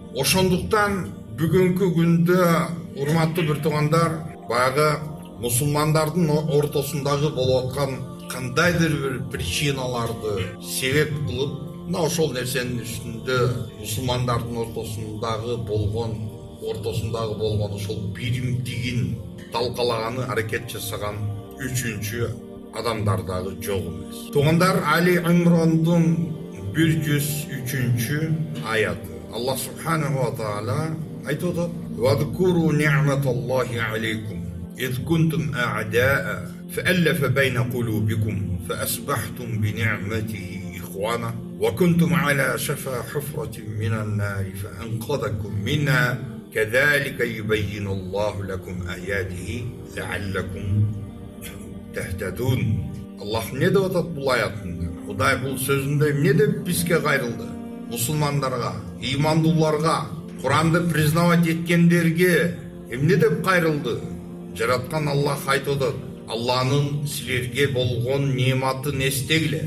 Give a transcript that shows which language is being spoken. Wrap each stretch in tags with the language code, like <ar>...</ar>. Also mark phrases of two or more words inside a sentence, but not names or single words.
<ky>Ошондуктан бүгүнкү күндө, урматтуу бир туугандар, баягы мусулмандардын ортосундагы болуп аткан кандайдыр бир причиналарды себеп кылып, мына ошол нерсенин үстүндө мусулмандардын ортосундагы болгон ошол биримдигин талкалаганы, аракет жасаган үчүнчү адамдар дагы жок эмес. Туугандар, Али Имрандын 103-чү аяты.</ky> <ar>Аллах سبحانه وتعالى</ar> <ky>айтып атат:</ky> <ar>«واذكروا نعمة الله عليكم, إذ كنتم أعداء فألف بين قلوبكم فأصبحتم بنعمته إخوانا وكنتم على شفا حفرة من النار فأنقذكم منها كذلك يبين الله لكم آياته لعلكم تهتدون».</ar> <ky>Allah ne деп атат бул аятында? Кудай бул сөзүндө эмне деп бизге кайрылды? Мусулмандарга, имандууларга, Куранды признавать эткендерге эмне деп кайрылды? Жараткан Аллах айтып атат: Алланын силерге болгон нематын эстегиле.</ky>